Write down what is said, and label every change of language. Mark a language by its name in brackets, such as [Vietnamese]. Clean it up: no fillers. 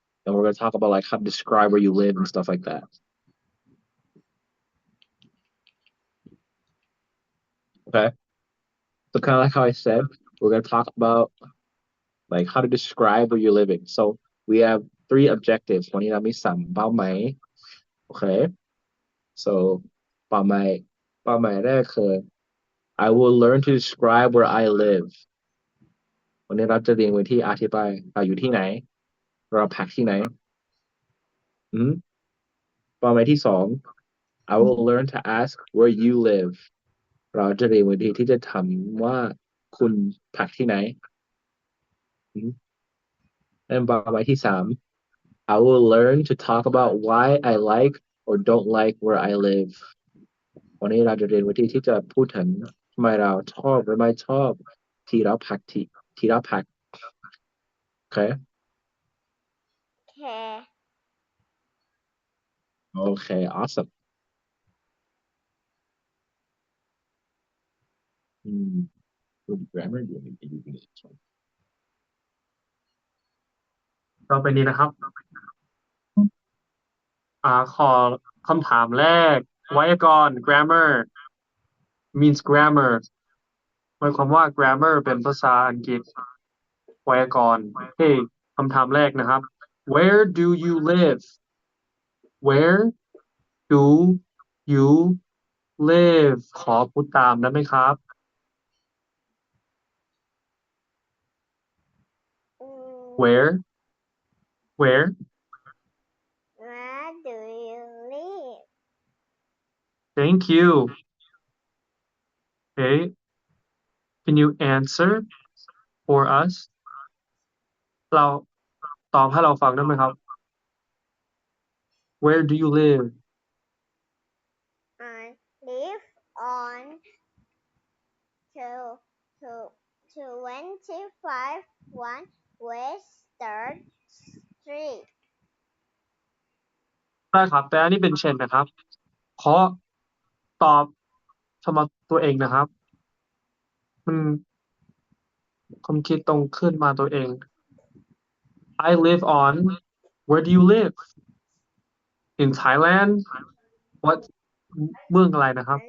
[English] And we're gonna talk about like how to describe where you live and stuff like that. Okay. So kind of like how I said, we're gonna talk about like how to describe where you're living. So we have three objectives. [Thai] วันนี้เรามี3 เป้าหมาย Okay. [English] So [Thai] เป้าหมายแรกคือ [English] I will learn to describe where I live. [Thai] วันนี้เราจะเรียนวิธีอธิบายเราอยู่ที่ไหนเราพักที่ไหนอืมเป้าหมายที่ 2 [English] I will learn to ask where you live. [Thai] เราจะเรียนวิธีที่จะถามว่าคุณพักที่ไหนอืมและเป้าหมายที่ 3 [English] I will learn to talk about why I like or don't like where I live. [Thai] วันนี้เราจะเรียนวิธีที่จะพูดถึงทำไมเราชอบหรือไม่ชอบที่เราพัก Okay? [English] Okay. Okay, awesome. Good grammar, do you need to do this one? [Thai] ต่อไปนี้นะครับ ขอคำถามแรกไวยากรณ์ [English] grammar means grammar [Thai] หมายความว่า grammar เป็นภาษาอังกฤษไวยากรณ์เฮ้คำถามแรกนะครับ [English] where do you live where do you live [Thai] ขอพูดตามได้ไหมครับ where [English] Where do you live? thank you okay can you answer for us [Thai] เราตอบให้เราฟังได้ไหมครับ [English] where do you live I live on two, two, 25 1 West 3rd Street. [Thai] ได้ครับแต่อันนี้เป็นเช่นนะครับขอตอบสำหรับตัวเองนะครับ มันความคิดตรงขึ้นมาตัวเอง [English] I live on where do you live in Thailand what [Thai] เมืองอะไรนะครับ